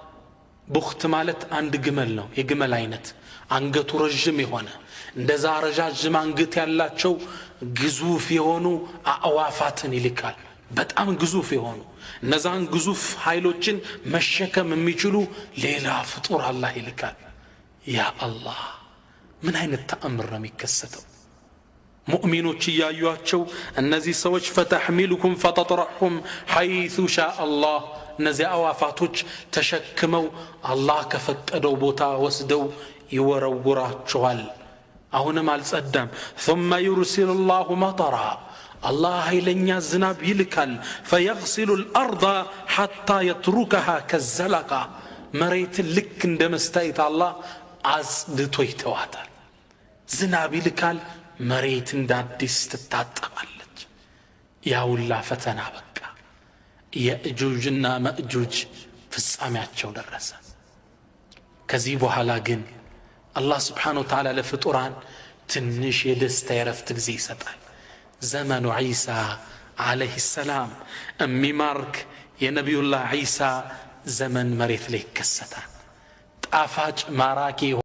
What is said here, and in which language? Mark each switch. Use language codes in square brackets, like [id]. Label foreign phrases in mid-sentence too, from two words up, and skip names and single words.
[am] ቡኽት ማለት አንድ ግመል ነው፣ የግመል አይነት አንገቱ ረጅም የሆነ እንደዛ ረጃጅም አንገት ያላቸው ግዙፍ የሆኑ አዕዋፋትን ይልካል። በጣም ግዙፍ የሆኑ እነዛን ግዙፍ ኃይሎችን መሸከም የሚችሉ ሌላ ፍጡር አላህ ይልካል። ያ አላህ ምን አይነት ተአምር ነው የሚከሰተው? ሙእሚኖች እያዩአቸው እነዚህ ሰዎች [ar] فتحملكم فتطرحهم حيث شاء الله [am] እነዚህ አዕዋፋቶች ተሸክመው አላህ ከፈቀደው ቦታ ወስደው ይወረውራቸዋል። አሁንም አልጸዳም። [ar] ثم يرسل الله مطرا الله [am] ኃይለኛ ዝናብ ይልካል። [ar] فيغسل الارض حتى يتركها كالزلقه [am] መሬትን ልክ እንደ መስታየት አላህ አጽድቶ ይተዋታል። ዝናብ ይልካል፣ መሬት እንደ አዲስ ትታጠባለች። ያውላ ፈተና በቃ የእጁጅና መእጁጅ ፍጻሜያቸው ደረሰ። ከዚህ በኋላ ግን አላህ [ar] سبحانه وتعالى [am] ለፍጡራን ትንሽ የደስታ የረፍት ጊዜ ይሰጣል። ዘመኑ ዒሳ [ar] عليه السلام [am] የሚማርክ የነቢዩላህ ዒሳ ዘመን መሬት ላይ ይከሰታል ጣፋጭ ማራኪ